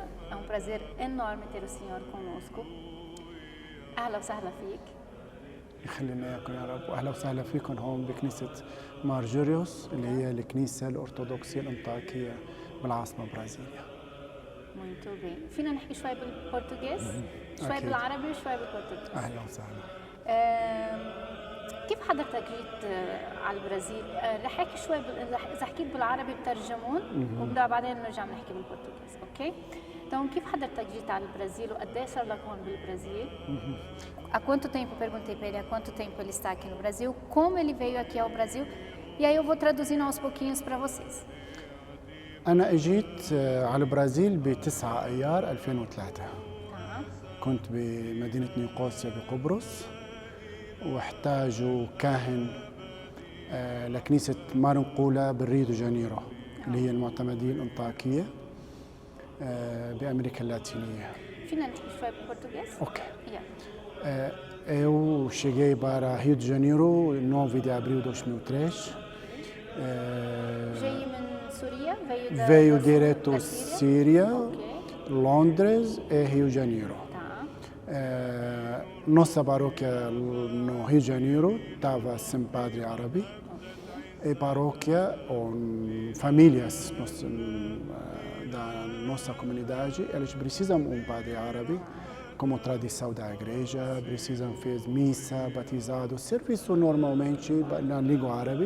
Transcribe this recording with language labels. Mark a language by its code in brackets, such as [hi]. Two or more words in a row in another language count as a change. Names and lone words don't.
[pt] É um prazer enorme ter o senhor conosco. [ar] أهلا وسهلا فيك. يخلينا إياكم يا رب، وأهلا وسهلا فيكم هون بكنيسة مارجوريوس اللي هي الكنيسة الأرثوذكسية الأنطاكية بالعاصمة برازيليا. [pt] Muito bem. [ar] فينا نحكي شوي بالبرتغيز؟ شوي بالعربي وشوي بالبرتغيز. أهلا وسهلا. كيف حضرتك جيت على البرازيل؟ رح احكي شوي إذا حكيت بالعربي بترجمون وبعدين نرجع نحكي بالبرتغيز، اوكي؟ Então, كيف حضرتك جيت على البرازيل وقد ايه صار لك هون بالبرازيل؟ [pt] Há quanto tempo, perguntei para ele há quanto tempo ele está aqui no Brasil, como ele veio aqui ao Brasil, e aí eu vou traduzindo aos pouquinhos para vocês. [ar] أنا أجيت على البرازيل ب9 أيار 2003. كنت بمدينة نيقوسيا بقبرص، واحتاجوا كاهن لكنيسة مارنقولا بالريو دي جانيرو اللي هي المعتمدية الأنطاكية بأمريكا اللاتينية. فينا نحكي شوي بالبرتغيز؟ أوكي. [pt] Eu cheguei para Rio de Janeiro em 9 de abril de 2003. [ar] جاي من سوريا؟ [pt] Veio direto Síria, Londres e Rio de Janeiro. Nossa paróquia no Rio de Janeiro estava sem padre árabe. E paróquia, ou famílias da nossa comunidade, eles precisam de um padre árabe como tradição da igreja, precisam fazer missa, batizado, serviço normalmente na língua árabe.